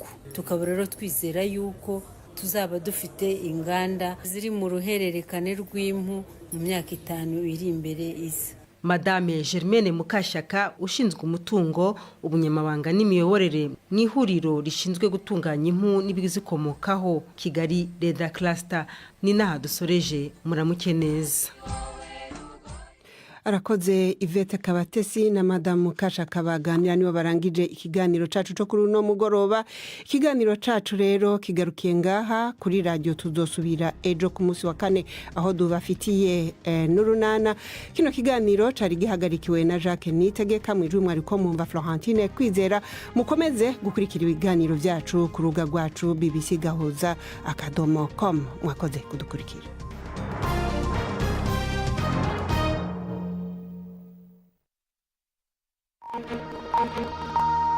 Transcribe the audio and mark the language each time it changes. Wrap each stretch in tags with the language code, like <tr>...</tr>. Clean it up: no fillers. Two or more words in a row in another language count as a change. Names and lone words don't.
<rw>Tukaba rero twizera yuko tuzaba dufite inganda ziri mu ruhererekane rw'impu mu myaka 5 iri imbere iza. Madame Germaine Mukashyaka ushinzwe umutungo, ubunyamabanga n'imiyoborere mu ihuriro rishinzwe gutunganya impu n'ibizikomokaho Kigali Leather Cluster. Ni naha dusoreje, muramuke neza.</rw> <rn>Arakoze Yvette Kabatesi na Madame Mukashyaka baganira nibo barangije ikiganiro cacu cyo kuri uno mugoroba. Ikiganiro cacu rero kigarukiye ngaha kuri radio, tuzosubira ejo ku munsi wa kane aho dubafitiye n'urunana. Kino kiganiro cari gihagarikiwe na Jacques Nitegeka, mwijwe mwari ko mumva Florentine Kwizera.</rn> <rw>Mukomeze gukurikira ibiganiro byacu ku rubuga rwacu bbcgahuza.com. Mwakoze kudukurikira.</rw> <en>Thank you.</en>